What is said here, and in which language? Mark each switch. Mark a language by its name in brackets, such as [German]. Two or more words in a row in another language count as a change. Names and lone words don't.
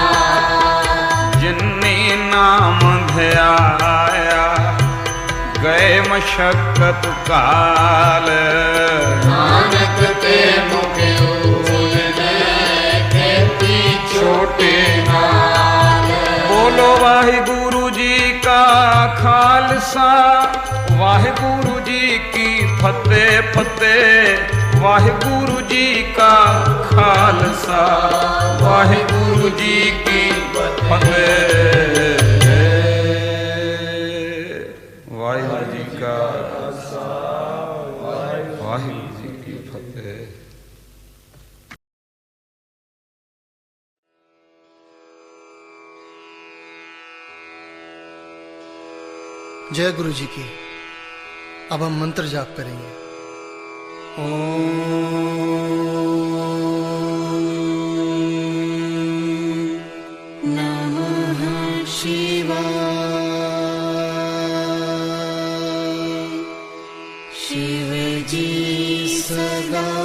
[Punjabi] ਜਿੰਨੀ ਨਾਮ ਧਿਆਇਆ ਗਏ ਮਸ਼ੱਕਤ ਕਾਲ ਨਾਨਕ ਤੇ ਮੁਖ ਉਜਲੇ ਖੇਤੀ छोटे नाल ਬੋਲੋ ਵਾਹਿਗੁਰੂ ਜੀ ਕਾ ਖ਼ਾਲਸਾ ਵਾਹਿਗੁਰੂ ਜੀ ਕੀ ਫ਼ਤਿਹ ਫ਼ਤਿਹ ਵਾਹਿਗੁਰੂ ਜੀ ਕਾ ਖ਼ਾਲਸਾ ਵਾਹਿਗੁਰੂ ਜੀ ਕੀ ਫ਼ਤਿਹ ਵਾਹਿਗੁਰੂ ਜੀ ਕਾ ਵਾਹਿਗੁਰੂ ਜੀ ਕੀ ਫ਼ਤਿਹ। [Hindi] जय गुरु जी की। अब हम मंत्र जाप करेंगे। [Sanskrit] नमः शिवाय [Hindi] शिव जी सदा